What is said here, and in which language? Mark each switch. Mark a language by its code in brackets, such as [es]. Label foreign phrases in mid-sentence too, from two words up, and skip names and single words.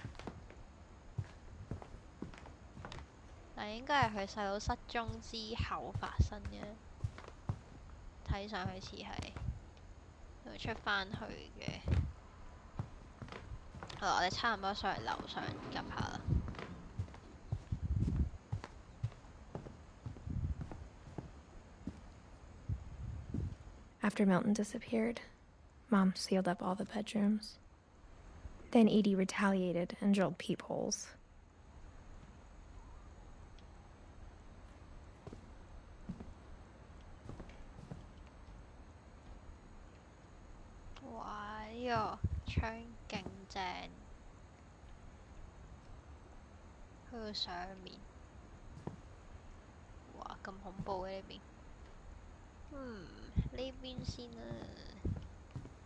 [yue] 但應該係佢細佬失蹤之後發生嘅，睇上去似係佢出返去嘅。好啦，我哋差唔多上嚟樓上急下啦。 [en] After Milton disappeared, Mom sealed up all the bedrooms. Then Edie retaliated and drilled peepholes. [yue] Wow, 呢個窗勁正，去到上面，哇咁恐怖嘅呢邊，呢邊先啦。